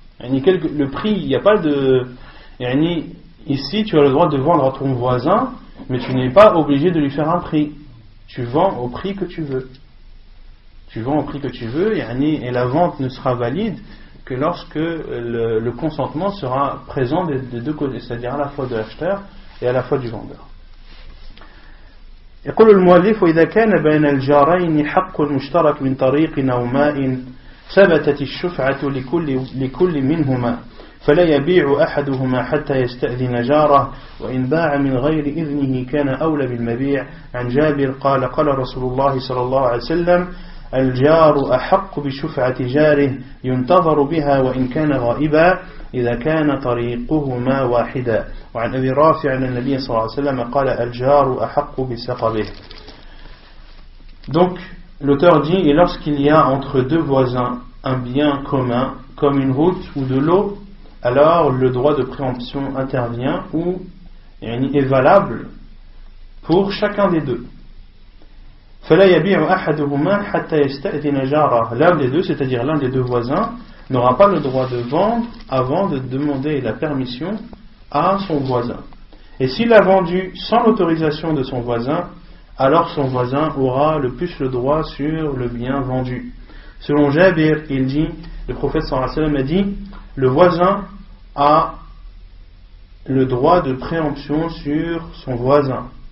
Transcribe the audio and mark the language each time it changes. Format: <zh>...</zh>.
<fr>Le prix, il n'y a pas de. Ici, tu as le droit de vendre à ton voisin, mais tu n'es pas obligé de lui faire un prix. Tu vends au prix que tu veux. Tu vends au prix que tu veux, et la vente ne sera valide que lorsque le consentement sera présent des deux côtés, c'est-à-dire à la fois de l'acheteur et à la fois du vendeur.</fr> <ar>يقول المؤلف إذا كان بين الجارين حق مشترك من طريق أو ماء ثبتت الشفعة لكل منهما فلا يبيع أحدهما حتى يستأذن جاره وإن باع من غير إذنه كان أولى بالمبيع. عن جابر قال قال رسول الله صلى الله عليه وسلم الجار أحق بشفعة جاره ينتظر بها وإن كان غائبا إذا كان طريقهما واحدا. وعن أبي رافع أن النبي صلى الله عليه وسلم قال الجار أحق بسقبه.</ar> <fr>Donc l'auteur dit et lorsqu'il y a entre deux voisins un bien commun comme une route ou de l'eau, alors le droit de préemption intervient ou est valable pour chacun des deux.</fr> <ar>فلا يبيع أحدهما حتى يستأذن جاره.</ar> <fr>L'un des deux, c'est-à-dire l'un des deux voisins, n'aura pas le droit de vendre avant de demander la permission à son voisin. Et s'il a vendu sans l'autorisation de son voisin, alors son voisin aura le plus le droit sur le bien vendu. Selon Jabir, il dit, le prophète sallallahu alayhi wa sallam a dit, le voisin a le droit de préemption sur son voisin.</fr>